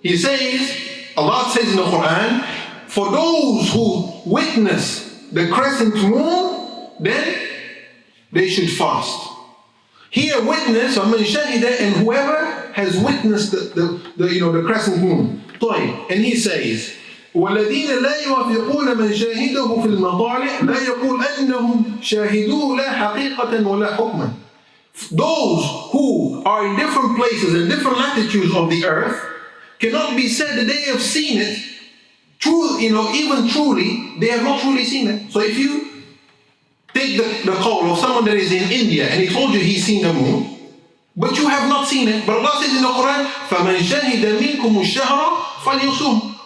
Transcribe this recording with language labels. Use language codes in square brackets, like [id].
[en] He says, Allah says in the Quran, for those who witness the crescent moon, then they should fast. Here, witness, [ar] فَمَنْ شَهِدَ, [en] and whoever has witnessed the crescent moon. [ar] طيب. [en] And he says, [ar] والذين لا يوافقون من شاهده في المطالع لا يقول أنهم شاهدوه لا حقيقة ولا حكما. [en] Those who are in different places and different latitudes of the earth cannot be said that they have seen it. True, even truly, they have not truly seen it. So if you take the call of someone that is in India and he told you he's seen the moon, but you have not seen it. But Allah says in the Quran, [ar] فَمَنْ شَهِدَ مِنْكُمُ الشَّهْرَ فَلْيُصُمْ.